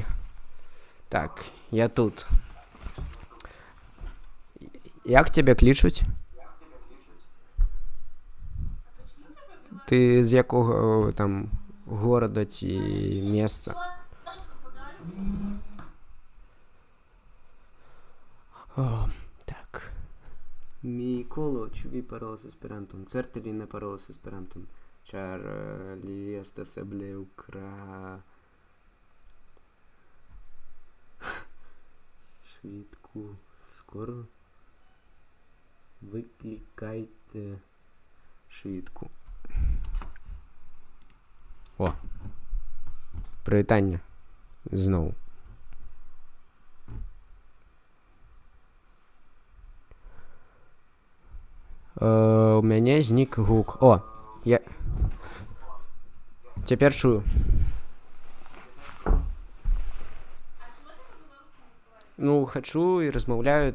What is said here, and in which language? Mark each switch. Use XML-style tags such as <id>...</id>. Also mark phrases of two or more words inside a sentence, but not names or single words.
<uk>Так, я тут. Як тебе кличуть? Ти з якого там города чи місця? О, так.</uk> <eo>Micolo, ĉu vi parolas Esperanton? Certe li ne parolas Esperanton, ĉar li estas eble</eo> <uk>Швидку скоро викликайте швидку. О! Привітання. Знову.</uk> <be>У мяне знік гук. О! Я... Цяпер чую. Ну, хачу і размаўляю.</be>